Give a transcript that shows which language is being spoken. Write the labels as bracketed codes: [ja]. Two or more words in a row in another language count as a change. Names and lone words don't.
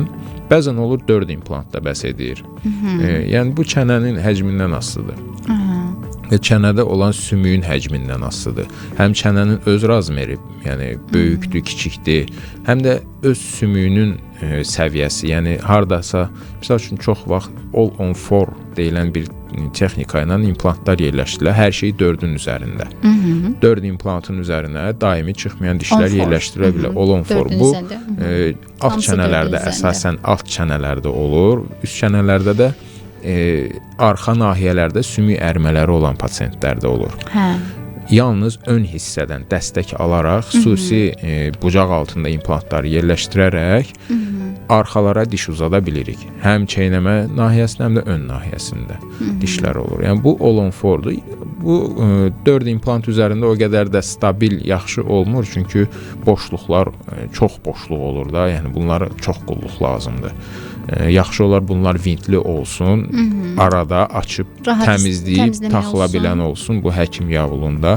[az] Bəzən olur 4 implant da bəs edir. Yəni bu çənənin həcmindən asılıdır. Və çənədə olan sümüyün həcmindən asılıdır. Həm çənənin öz razmeri, yəni böyükdür, kiçikdir, həm də öz sümüyünün səviyyəsi, yəni hardasa, misal üçün çox vaxt all-on-4 deyilən bir texnika ilə implantlar yerləşdirilir. Hər şey 4-ün üzərində. 4 implantın üzərinə daimi çıxmayan dişlər yerləşdirilə bilər. All-on-4 bu alt çənələrdə, əsasən alt çənələrdə olur. Üst çənələrdə də arxa nahiyələrdə sümük ərmələri olan pasientlərdə olur. Yalnız ön hissədən dəstək alaraq xüsusi bucaq altında implantları yerləşdirərək arxalara diş uzada bilirik. Həm çeynəmə nahiyəsində, həm də ön nahiyəsində dişlər olur. Yəni bu all-on-4-dur. Bu 4 implant üzərində o qədər də stabil, yaxşı olmur, çünki boşluqlar çox boşluq olur da, yəni bunlara çox qulluq lazımdır. Yaxşı olar bunlar vintli olsun, arada açıb təmizləyib taxıla bilən olsun bu həkim yavulunda.